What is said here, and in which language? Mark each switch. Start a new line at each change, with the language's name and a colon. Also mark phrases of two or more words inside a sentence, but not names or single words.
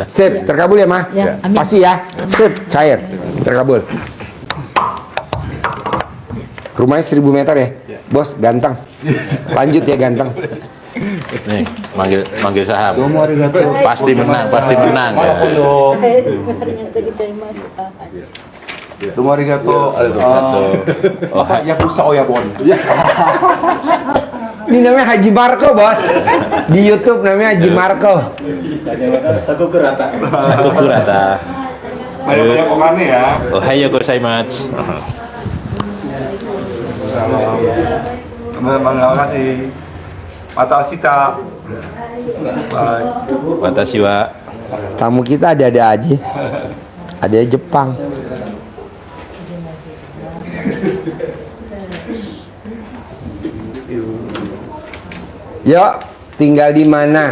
Indonesian: Sip, terkabul ya mah? Ya, amin. Pasti ya. Sip, cair. Terkabul. Rumahnya 1000 meter ya? Bos, ganteng. Lanjut ya ganteng. Nih, manggil saham. Pasti menang ya.
Japanese: どうもありがとう。ありがとうございます。おはやぶさおやぼん。
Indonesian: Ini namanya Haji Marco bos. Di YouTube namanya Haji Marco. Sakukurata. Banyak-banyak okannya ya.
Japanese: おはようございます.
Indonesian: Terima kasih.
Japanese: また明日. Bye. 私は
Indonesian: Tamu kita ada-ada aja. Ada Jepang. Yuk, tinggal di mana?